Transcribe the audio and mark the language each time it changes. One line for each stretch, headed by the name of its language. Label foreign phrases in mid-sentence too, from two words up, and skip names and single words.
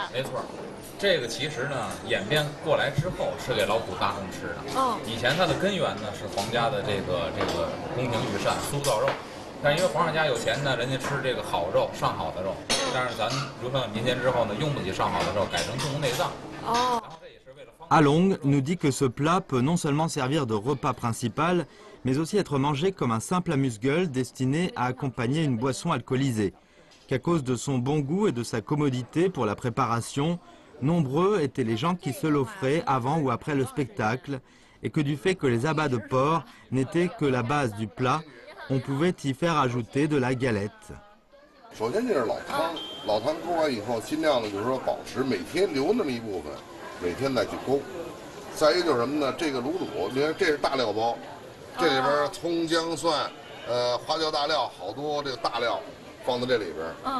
Chinese: 没错，这个其实呢演变过来之后是给老祖大众吃的。以前它的根源呢是皇家的这个宫廷御膳酥造肉，但是因为皇上家有钱呢，人家吃这个好肉上好的肉，但是咱流传到民间之后呢，用不起上好的肉，改成动物内脏。
French: Along nous dit que ce plat peut non seulement servir de repas principal, mais aussi être mangé comme un simple amuse-gueule destiné à accompagner une boisson alcoolisée, qu'à cause de son bon goût et de sa commodité pour la préparation, nombreux étaient les gens qui se l'offraient avant ou après le spectacle, et que du fait que les abats de porc n'étaient que la base du plat, on pouvait y faire ajouter de la galette.
Chinese: 首先这是老汤勾完以后，尽量的就是说保持每天留那么一部分，每天再去勾。再一个就是什么呢？这个卤煮，你看这是大料包，这里边葱姜蒜，花椒大料，好多这个大料放在这里边。